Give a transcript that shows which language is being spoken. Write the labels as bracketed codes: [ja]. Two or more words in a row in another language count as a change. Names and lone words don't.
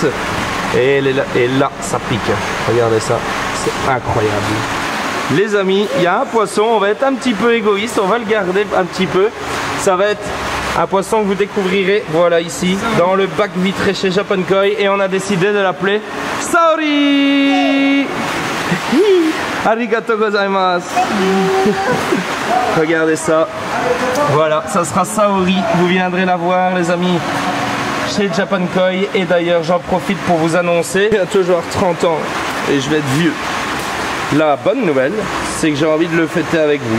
[fr] Et là ça pique. Regardez ça, c'est incroyable. Les amis, il y a un poisson, on va être un petit peu égoïste, on va le garder un petit peu. Ça va être un poisson que vous découvrirez, voilà ici, dans le bac vitré chez Japan Koi. Et on a décidé de l'appeler Saori. [ja] ありがとうございます. [fr] Regardez ça. Voilà, ça sera Saori. Vous viendrez la voir les amis chez Japan Koi. Et d'ailleurs, j'en profite pour vous annoncer, il y a toujours 30 ans et je vais être vieux. La bonne nouvelle, c'est que j'ai envie de le fêter avec vous.